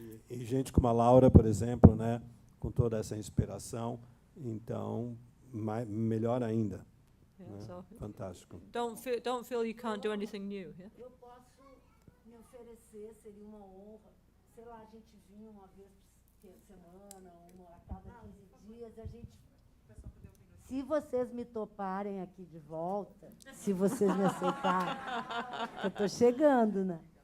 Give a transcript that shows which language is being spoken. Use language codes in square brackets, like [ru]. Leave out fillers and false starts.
[pt] E gente como a Laura, por exemplo, né, com toda essa inspiração, então melhor ainda. [en] Yeah, [pt] né? [en] so [pt] Fantástico. [en] Don't feel you can't do anything new. Yeah? [pt] Eu posso me oferecer, seria uma honra, sei lá, a gente vinha uma vez por semana, a cada 15 dias, a gente... Se vocês me toparem aqui de volta, se vocês me aceitarem, eu estou chegando, né?